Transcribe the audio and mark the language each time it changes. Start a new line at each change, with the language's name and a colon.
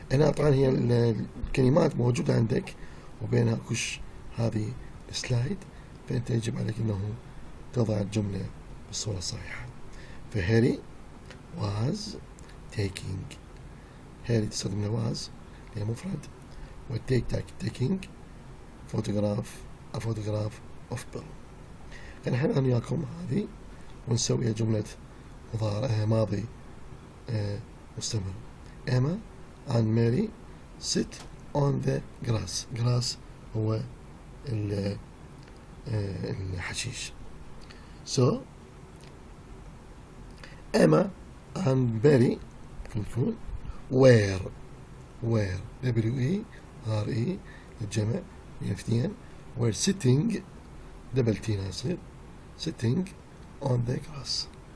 Arabic: هنا طبعا هي الكلمات موجودة عندك وبينها كش هذه السلايد، فأنت يجب عليك أنه تضع الجملة بالصورة الصحيحة.
English: فهاري was taking.
Arabic: هاري تستخدم
English: was
Arabic: هي مفرد
English: taking photograph of Bill.
Arabic: نحن أنا وياكم هذه ونسويها جملة ماضي مستمر.
English: Emma and Mary sit on the grass.
Arabic: grass هو الحشيش.
English: So Emma and Mary
Arabic: يكون
English: were W-E-R-E
Arabic: الجمع يعني اثنين
English: were sitting
Arabic: دبل تي يصير
English: sitting on the grass.